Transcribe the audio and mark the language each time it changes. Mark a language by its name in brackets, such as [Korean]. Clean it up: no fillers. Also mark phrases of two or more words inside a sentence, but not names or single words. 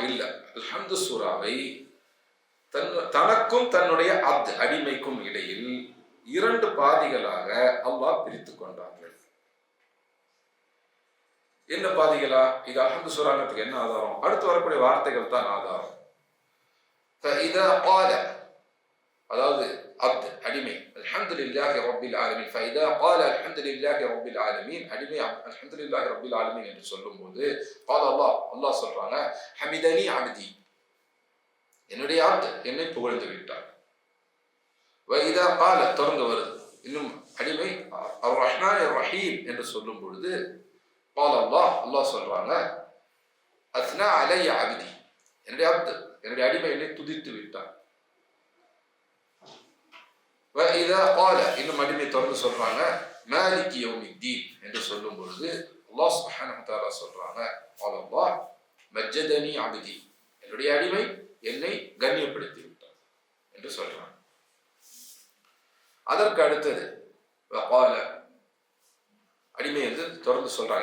[Tamil] இல்ல, அல்ஹம்து சூராவை தனக்கும் தன்னுடைய அடிமைக்கும் இடையில் 2 பாதிகளாக அல்லாஹ் பிரித்துக் கொண்டார்கள். என்ன பாதிகளா? இது அல்ஹம்து சூராங்கிறதுக்கு என்ன ஆதாரம்? அடுத்து வரக்கூடிய வார்த்தைகள் தான் ஆதாரம். [Arabic] فإذا قال, [Tamil] அதாவது அப்த் அடிமை, [Arabic] الحمد لله رب العالمين. فإذا قال الحمد لله رب العالمين, [Tamil] அடிமை [Arabic] الحمد لله رب العالمين [Tamil] என்று சொல்லும்போது قال அல்லாஹ் சொல்றாங்க, [Arabic] حمدني عبدي, [Tamil] என்னுடைய அப்த் என்னை புகழ்ந்து விட்டார். [Arabic] وإذا قال, [Tamil] தொடர்ந்து வருது இன்னும் அடிமை [Arabic] الرحمن الرحيم [Tamil] என்று சொல்லும் பொழுது قال அல்லாஹ் சொல்றாங்க, [Arabic] أثنى علي عبدي, [Tamil] என்னுடைய அப்த் என்னுடைய அடிமை என்னை துதித்து விட்டார். [Arabic] وإذا قال, [Tamil] இன்னும் அடிமை தொடர்ந்து சொல்றாங்க, [Arabic] مالك يوم الدين [Tamil] என்று சொல்லும் பொழுது [Arabic] الله سبحانه وتعالى [Tamil] சொல்றாங்க, [Arabic] قال مجدني عبدي, [Tamil] என்னுடைய அடிமை என்னை கண்ணியப்படுத்தி விட்டார் என்று சொல்றாங்க. அதற்கு அடுத்தது வகால, அடிமை வந்து தொடர்ந்து சொல்றாங்க.